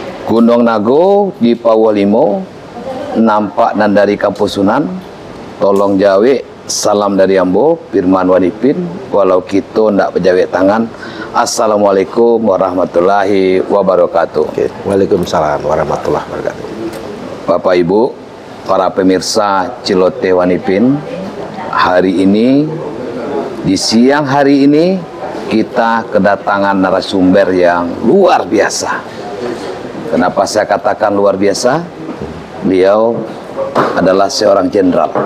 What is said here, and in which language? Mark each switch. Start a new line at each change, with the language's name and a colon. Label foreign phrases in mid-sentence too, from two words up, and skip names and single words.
Minangkabau: Gunung Nago di Pawalimo, nampak nan dari Kampung Sunan, tolong jawe, salam dari Ambo, Firman Wanipin, walau kita ndak berjawe tangan.
Arabic: السلام عليكم ورحمة الله وبركاته.
Indonesian: Oke.
Arabic: وعليكم السلام ورحمة الله وبركاته.
Indonesian: Bapak Ibu, para pemirsa Cilote Wanipin, hari ini, di siang hari ini, kita kedatangan narasumber yang luar biasa. Kenapa saya katakan luar biasa? Beliau adalah seorang jenderal.